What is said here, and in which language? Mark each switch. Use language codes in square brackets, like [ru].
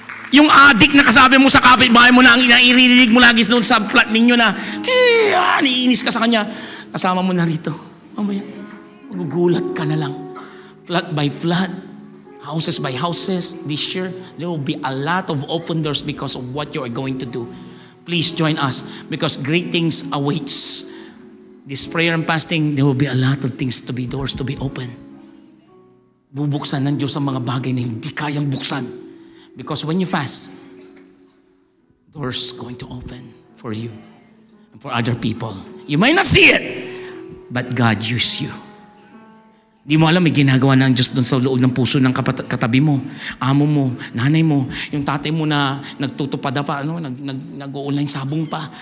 [tl] Yung adik na kasabi mo sa kapitbahay mo na ang inairinig mo lagi doon sa flat ninyo na niinis ka sa kanya. Kasama mo na rito. Mamaya, magugulat ka na lang. [en] Flat by flat, houses by houses. This year, there will be a lot of open doors because of what you are going to do. Please join us because great things awaits. This prayer and fasting, there will be a lot of things to be, doors to be open. [tl] Bubuksan ng Diyos ang mga bagay na hindi kayang buksan. [en] Because when you fast, doors going to open for you and for other people. You might not see it, but God used you. [tl] Di mo alam, may ginagawa ng Diyos doon sa loob ng puso ng katabi mo, amo mo, nanay mo, yung tatay mo na nagtutupad pa, nag-online sabong pa.